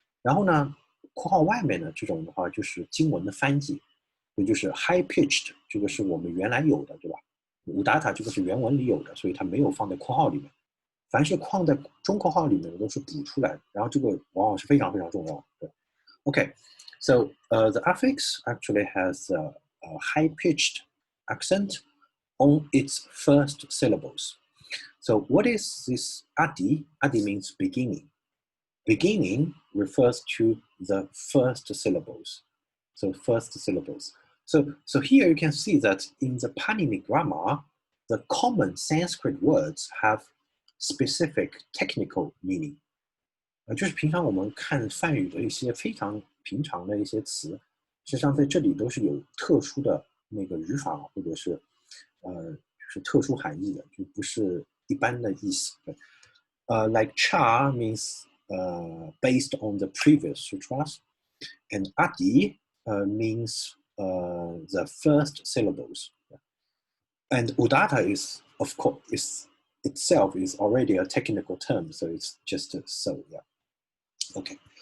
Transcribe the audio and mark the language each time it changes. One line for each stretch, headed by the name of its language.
Chinese: 然后呢，括号外面呢，这种的话就是经文的翻译，也就是
English: high pitched，
Chinese: 这个是我们原来有的，对吧？udatta 这个是原文里有的，所以它没有放在括号里面。凡是放在中括号里面的都是补出来的，然后这个往往是非常非常重要的。
English: Okay, so the affix actually has a high-pitched accent on its first syllables. So what is this adi? Adi means beginning. Beginning refers to the first syllables. So first syllables. So here you can see that in the Pāṇini grammar, the common Sanskrit words have specific technical meaning.
Chinese: 就是平常我们看梵语的一些非常平常的一些词，实际上在这里都是有特殊的那个语法，或者是就是特殊含义的，就不是一般的意思。
English: Like cha means based on the previous sutras, and adi means the first syllables. And udatta is, of course, itself is already a technical term, so it's just so, yeah. Okay.